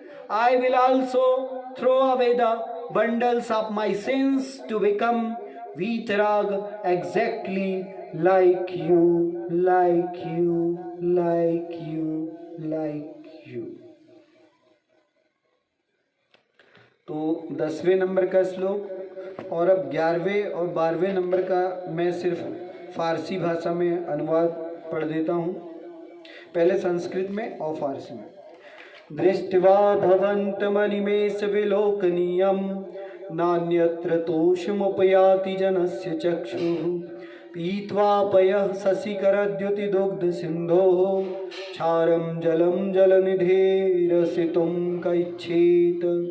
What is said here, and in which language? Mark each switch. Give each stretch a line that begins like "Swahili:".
English: I will also throw away the bundles of my sins to become Vitarag, exactly like you, like you, like you, like you.
Hindi: तो 10वें number का श्लोक और अब 11वें और 12वें number का मैं सिर्फ फारसी भाषा में अनुवाद पढ़ देता हूँ, पहले संस्कृत में और फारसी में।
Sanskrit: दृष्ट्वा भवन्तमनिमेष विलोकनीयं नान्यत्र तोषमुपयाति जनस्य चक्षुः पीत्वा पयः शशिकरद्युतिदुग्धसिन्धोः क्षारं जलं जलनिधेरसितुं कैच्छेत्।